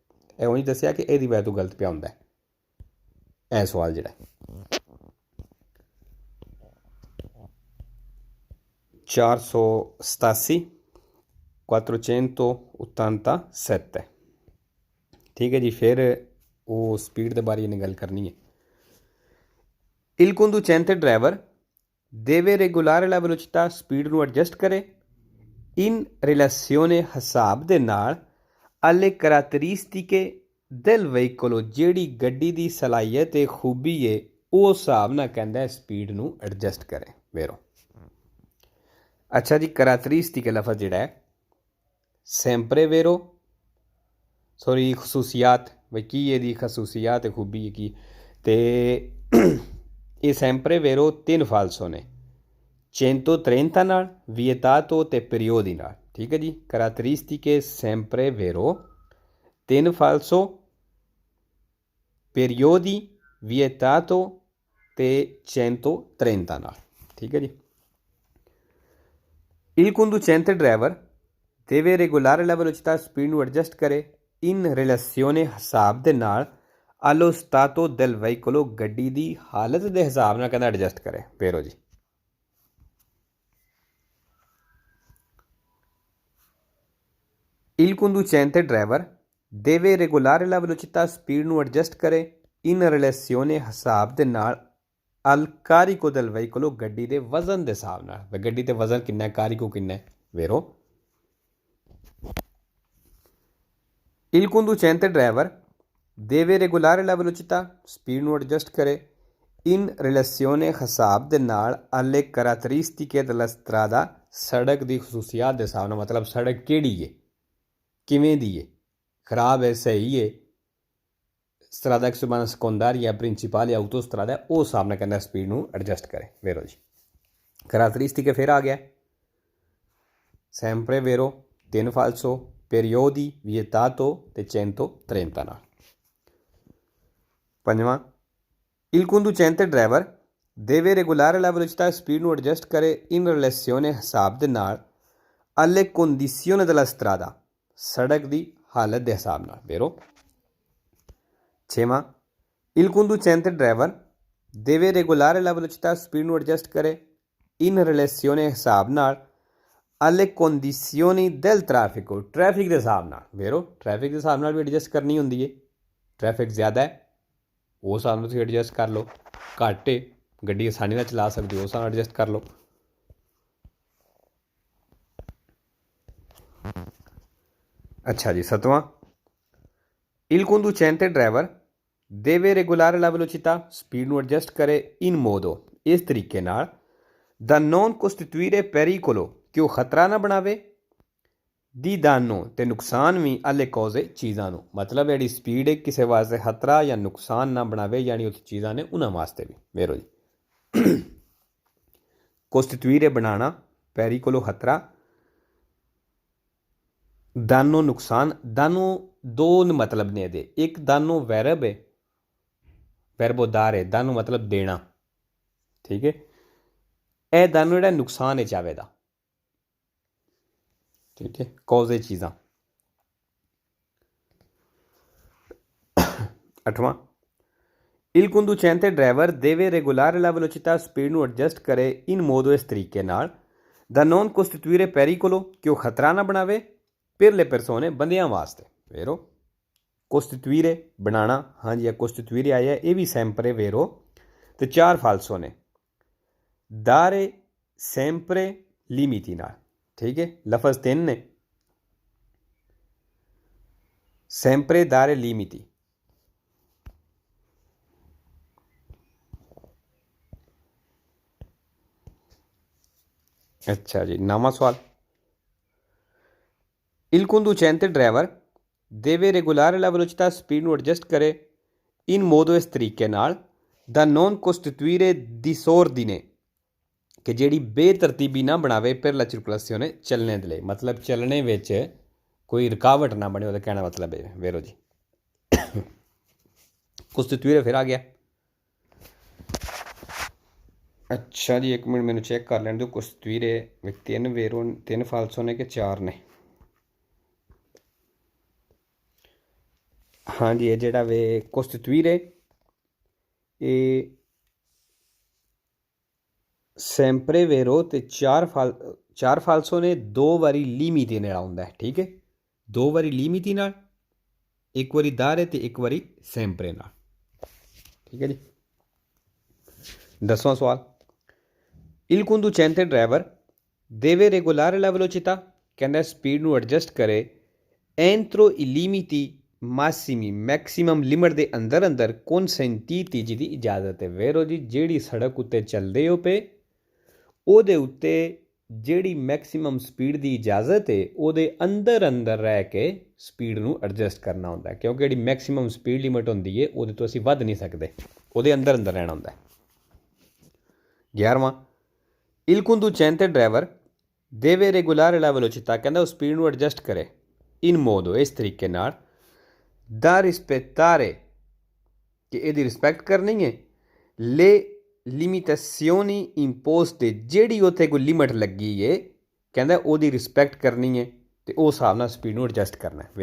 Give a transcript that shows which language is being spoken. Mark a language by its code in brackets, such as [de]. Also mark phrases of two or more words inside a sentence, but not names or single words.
[pa] ਇਹ ਉਹੀ ਦੱਸਿਆ ਕਿ ਇਹਦੀ ਵਜ੍ਹਾ ਤੋਂ ਗਲਤ ਪਿਆ ਹੁੰਦਾ ਇਹ ਸਵਾਲ ਜਿਹੜਾ। 487 487। ਠੀਕ ਹੈ ਜੀ। ਫਿਰ ਵੋ ਸਪੀਡ ਕੇ ਬਾਰੇ ਮੇਂ ਗਲ ਕਰਨੀ ਹੈ। [it] Il conducente driver deve regolare la velocità, [pa] स्पीड ਨੂੰ ਐਡਜਸਟ ਕਰੇ [it] in relazione [pa] ਹਿਸਾਬ ਦੇ ਨਾਲ [it] alle caratteristiche del veicolo, [pa] ਜਿਹੜੀ ਗੱਡੀ ਦੀ ਸਲਾਹੀਅਤ ਤੇ ਖੂਬੀ ਹੈ ਉਹ ਹਿਸਾਬ ਨਾਲ ਕਹਿੰਦਾ ਸਪੀਡ ਨੂੰ ਐਡਜਸਟ ਕਰੇ। ਵੇਰੋ ਅੱਛਾ ਜੀ, ਕਰੈਕਟਰਿਸਟਿਕ ਲਫ਼ਜ਼ ਜਿਹੜਾ ਹੈ [it] sempre vero, [pa] ਸੌਰੀ ਖਸੂਸੀਆਤ, ਵੀ ਕੀ ਇਹਦੀ ਖਸੂਸੀਆਤ ਹੈ ਖੂਬੀ ਹੈ ਕੀ, ਅਤੇ ਇਹ [it] sempre vero [pa] 3 ਫਾਲਸੋ ਨੇ 130 ਨਾਲ, ਵੀਏਤਾਤੋ ਅਤੇ ਪੀਰੀਓਦੀ ਨਾਲ। ਠੀਕ ਹੈ ਜੀ। ਕਰੈਕਟਰਿਸਟਿਕ [it] sempre vero [pa] 3 ਫਾਲਸੋ, ਪੀਰੀਓਦੀ, ਵੀਏਤਾਤੋ ਅਤੇ 130 ਨਾਲ। ਠੀਕ ਹੈ ਜੀ। [it] Il conducente driver deve regolare la velocità, [pa] स्पीड ਨੂੰ ਐਡਜਸਟ ਕਰੇ [it] in relazione [pa] ਹਿਸਾਬ ਦੇ ਨਾਲ [it] allo stato del veicolo, [pa] ਗੱਡੀ ਦੀ ਹਾਲਤ ਦੇ ਹਿਸਾਬ ਨਾਲ ਕਹਿੰਦਾ ਐਡਜਸਟ ਕਰੇ। ਫੇਰੋ ਜੀ, [it] il conducente driver deve regolare la velocità, [pa] स्पीड ਨੂੰ ਐਡਜਸਟ ਕਰੇ [it] in relazione [pa] ਹਿਸਾਬ ਦੇ ਨਾਲ [it] al carico del veicolo, [pa] ਗੱਡੀ ਦੇ ਵਜ਼ਨ ਦੇ ਹਿਸਾਬ ਨਾਲ। ਗੱਡੀ ਤੇ ਵਜ਼ਨ ਕਿੰਨਾ ਹੈ, ਕਾਰਿਕੋ ਕਿੰਨਾ ਹੈ। ਵੇਰੋ [it] il conducente driver deve regolare la velocità, [pa] ਸਪੀਡ ਨੂੰ ਐਡਜਸਟ ਕਰੇ [it] in relazione [pa] ਹਿਸਾਬ ਦੇ ਨਾਲ [it] alle caratteristiche della strada, [pa] ਸੜਕ ਦੀ ਖਸੂਸੀਆਤ ਦੇ ਹਿਸਾਬ ਨਾਲ। ਮਤਲਬ ਸੜਕ ਕਿਹੜੀ ਹੈ, ਕਿਵੇਂ ਦੀ ਹੈ, ਖਰਾਬ ਹੈ, ਸਹੀ ਹੈ, [it] strada exubana secondaria, principale, [pa] autostrada, ਉਹ ਹਿਸਾਬ ਨਾਲ ਕਹਿੰਦਾ ਸਪੀਡ ਨੂੰ ਐਡਜਸਟ ਕਰੇ। ਵੇਰੋ ਜੀ, ਕਰੈਕਟਰਿਸਟਿਕ ਫਿਰ ਆ ਗਿਆ [it] sempre vero [pa] 3 ਫਾਲਸੋ, ਪੀਰੀਓਦੀ, ਵੀਏਤਾਤੋ ਅਤੇ 130 ਨਾਲ। 5ਵਾਂ, [it] il conducente driver deve regolare la velocità, [pa] ਸਪੀਡ ਨੂੰ ਐਡਜਸਟ ਕਰੇ [it] in relazione [pa] ਹਿਸਾਬ ਦੇ ਨਾਲ [it] alle condizioni della strada, [pa] ਸੜਕ ਦੀ ਹਾਲਤ ਦੇ ਹਿਸਾਬ ਨਾਲ। ਵੇਰੋ 6ਵਾਂ, [it] il conducente driver deve regolare la velocità, [pa] ਸਪੀਡ ਨੂੰ ਐਡਜਸਟ ਕਰੇ [it] in relazione [pa] ਹਿਸਾਬ ਨਾਲ [it] alle condizioni del traffico, [pa] ਟ੍ਰੈਫਿਕ ਦੇ ਹਿਸਾਬ ਨਾਲ। ਵੇਰੋ ਟ੍ਰੈਫਿਕ ਦੇ ਹਿਸਾਬ ਨਾਲ ਵੀ ਐਡਜਸਟ ਕਰਨੀ ਹੁੰਦੀ ਹੈ। ਟ੍ਰੈਫਿਕ ਜ਼ਿਆਦਾ ਹੈ ਉਹ ਹਿਸਾਬ ਨਾਲ ਤੁਸੀਂ ਐਡਜਸਟ ਕਰ ਲਓ, ਘੱਟ ਹੈ ਗੱਡੀ ਆਸਾਨੀ ਨਾਲ ਚਲਾ ਸਕਦੇ ਹੋ ਉਸ ਹਿਸਾਬ ਨਾਲ ਐਡਜਸਟ ਕਰ ਲਓ। ਅੱਛਾ ਜੀ, 7ਵਾਂ, [it] il conducente driver deve regolare la velocità, [pa] ਸਪੀਡ ਨੂੰ ਐਡਜਸਟ ਕਰੇ [it] in modo, [pa] ਇਸ ਤਰੀਕੇ ਨਾਲ [it] da non costituire pericolo, [pa] ਕਿ ਉਹ ਖਤਰਾ ਨਾ ਬਣਾਵੇ, [it] di danno [pa] ਤੇ ਨੁਕਸਾਨ ਵੀ [it] alle cose, [pa] ਚੀਜ਼ਾਂ ਨੂੰ। ਮਤਲਬ ਜਿਹੜੀ ਸਪੀਡ ਹੈ ਕਿਸੇ ਵਾਸਤੇ ਖਤਰਾ ਜਾਂ ਨੁਕਸਾਨ ਨਾ ਬਣਾਵੇ, ਯਾਨੀ ਉੱਥੇ ਚੀਜ਼ਾਂ ਨੇ ਉਹਨਾਂ ਵਾਸਤੇ ਵੀ। ਵੇਰੋ ਜੀ, ਕੋਸਟੀਟਿਊire ਬਣਾਉਣਾ, ਪੈਰੀਕੋਲੋ ਖਤਰਾ, ਦਾਨੋ ਨੁਕਸਾਨ। ਦਾਨੋ ਦੋ ਮਤਲਬ ਨੇ ਇਹਦੇ, ਇੱਕ ਦਾਨੋ ਵੈਰਬ ਹੈ, ਵੈਰਬੋਦਾਰ ਹੈ, ਦਾਨੋ ਮਤਲਬ ਦੇਣਾ। ਠੀਕ ਹੈ, ਇਹ ਦਾਨੋ ਜਿਹੜਾ ਨੁਕਸਾਨ ਹੈ ਚਾਵੇ ਦਾ। ਠੀਕ ਹੈ, ਕੌਜ਼ ਇਹ ਚੀਜ਼ਾਂ। 8वां, [it] il conducente driver deve regolare la velocità [pa] स्पीड ਨੂੰ ਐਡਜਸਟ ਕਰੇ [it] in modo [pa] ਇਸ ਤਰੀਕੇ ਨਾਲ [it] da non costituire pericolo [pa] ਕਿ ਉਹ ਖਤਰਾ ਨਾ ਬਣਾਵੇ [it] per le persone [pa] ਬੰਦਿਆਂ ਵਾਸਤੇ। ਵੇਰੋ ਕੋਸਟੀਟੂਇਰੇ ਬਣਾਉਣਾ, ਹਾਂਜੀ ਇਹ ਕੋਸਟੀਟੂਇਰੇ ਆਇਆ, ਇਹ ਵੀ [it] sempre vero [pa] ਤੇ 4 ਫਾਲਸੋ ਨੇ। [it] dare sempre limiti [pa] ਨਾਲ, ਠੀਕ ਹੈ, ਲਫ਼ਜ਼ 3 ਨੇ, [it] sempre dare limiti. [pa] ਅੱਛਾ ਜੀ, ਨਵਾ ਸਵਾਲ, [it] il conducente driver deve regolare la velocità [pa] स्पीड ਨੂੰ ਐਡਜਸਟ ਕਰੇ [it] in modo [pa] ਇਸ ਤਰੀਕੇ ਨਾਲ [it] da non costituire disordine [pa] ਕਿ ਜਿਹੜੀ ਬੇਤਰਤੀਬੀ ਨਾ ਬਣਾਵੇ [it] per la circolazione [pa] ਚੱਲਣੇ ਦੇ ਲਈ, ਮਤਲਬ ਚੱਲਣੇ ਵਿੱਚ ਕੋਈ ਰੁਕਾਵਟ ਨਾ ਬਣੇ, ਉਹਦਾ ਕਹਿਣਾ ਮਤਲਬ ਹੈ। ਵੇਰੋ ਜੀ costituire ਫਿਰ ਆ ਗਿਆ। ਅੱਛਾ ਜੀ, ਇੱਕ ਮਿੰਟ ਮੈਂਨੇ ਚੈੱਕ ਕਰ ਲੈਣ ਦੋ, costituire ਵਿੱਚ 3 ਵੇਰੋ 3 ਫਾਲਸੋ ਨੇ ਕਿ 4 ਨੇ। ਹਾਂ ਜੀ, ਇਹ ਜਿਹੜਾ ਵੇ costituire ਇਹ [it] sempre vero [pa] ਤੇ 4 ਫਾਲਸੋ ਨੇ, 2 ਵਾਰੀ ਲੀਮਿਤੀ ਨਾਲ ਆਉਂਦਾ ਹੈ, ਠੀਕ ਹੈ, 2 ਵਾਰੀ ਲੀਮਿਤੀ ਨਾਲ, 1 ਵਾਰੀ ਦਾਰੇ ਤੇ 1 ਵਾਰੀ sempre ਨਾਲ, ਠੀਕ ਹੈ ਜੀ। 10ਵਾਂ ਸਵਾਲ, [it] il conducente driver deve regolare la velocità [pa] ਕਹਿੰਦਾ ਸਪੀਡ ਨੂੰ ਐਡਜਸਟ ਕਰੇ [it] entro i limiti massimi [en] maximum limit [pa] ਦੇ ਅੰਦਰ ਅੰਦਰ consentiti ਜਿਹਦੀ ਇਜਾਜ਼ਤ ਹੈ। ਵੇਰੋ ਜੀ ਜਿਹੜੀ ਸੜਕ ਉੱਤੇ ਚੱਲਦੇ ਹੋ ਪਏ ਉਹਦੇ ਉੱਤੇ ਜਿਹੜੀ [en] maximum speed [pa] ਦੀ ਇਜਾਜ਼ਤ ਹੈ ਉਹਦੇ ਅੰਦਰ ਅੰਦਰ ਰਹਿ ਕੇ ਸਪੀਡ ਨੂੰ ਐਡਜਸਟ ਕਰਨਾ ਹੁੰਦਾ ਹੈ, ਕਿਉਂਕਿ ਜਿਹੜੀ [en] maximum speed limit [pa] ਹੁੰਦੀ ਹੈ ਉਹਦੇ ਤੋਂ ਅਸੀਂ ਵੱਧ ਨਹੀਂ ਸਕਦੇ, ਉਹਦੇ ਅੰਦਰ ਅੰਦਰ ਰਹਿਣਾ ਹੁੰਦਾ ਹੈ। 11ਵਾਂ, [it] il conducente driver deve regolare la velocità [pa] ਕਹਿੰਦਾ ਉਹ ਸਪੀਡ ਨੂੰ ਐਡਜਸਟ ਕਰੇ [it] in modo [pa] ਇਸ ਤਰੀਕੇ ਨਾਲ [it] da rispettare [pa] ਕਿ ਇਹਦੀ ਰਿਸਪੈਕਟ ਕਰਨੀ ਹੈ [it] le limitazioni imposte [pa] ਜਿਹੜੀ ਉੱਥੇ ਕੋਈ ਲਿਮਟ ਲੱਗੀ ਹੈ ਕਹਿੰਦਾ ਉਹਦੀ ਰਿਸਪੈਕਟ ਕਰਨੀ ਹੈ ਤੇ ਉਹ ਹਿਸਾਬ ਨਾਲ ਸਪੀਡ ਨੂੰ ਐਡਜਸਟ ਕਰਨਾ ਹੈ।